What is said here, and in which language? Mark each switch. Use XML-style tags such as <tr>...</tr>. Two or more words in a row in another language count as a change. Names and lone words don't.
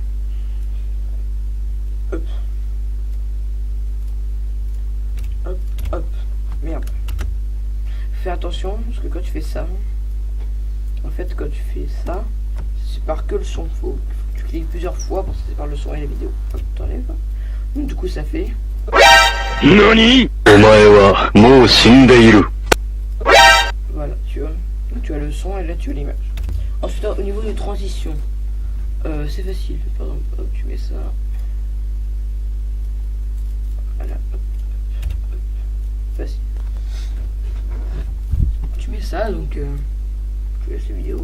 <fr>Hop. Hop, hop. Merde. Fais attention, parce que quand tu fais ça, en fait, quand tu fais ça, ça sépare que le son. Faut que tu cliques plusieurs fois pour que ça sépare le son et la vidéo. Hop, t'enlèves. Donc, du coup, ça fait. NANI?</fr> <ja>お前はもう死んでいる.</ja> <fr>Voilà, tu vois. Donc, tu as le son et là, tu as l'image. Ensuite, au niveau des transitions, c'est facile. Par exemple, hop, tu mets ça. Voilà, hop, hop, hop. Facile. Tu mets ça, donc je laisse la vidéo.</fr>